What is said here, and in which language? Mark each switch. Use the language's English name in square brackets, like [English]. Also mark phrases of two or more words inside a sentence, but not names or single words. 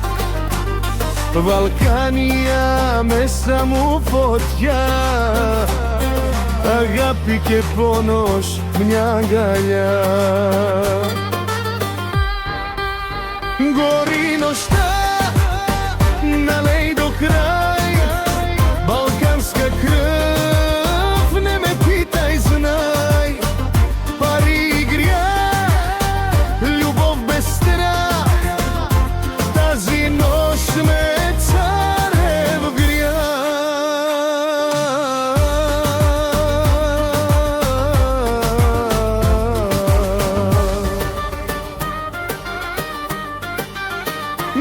[Greek] Βαλκάνια μέσα μου φωτιά, αγάπη και πόνος μια αγκαλιά. [Bulgarian] Гори но шта, налей до край, балканска кръв, не ме питай, знай. Пари грях, любов без страх, тази нощ ме царев грях.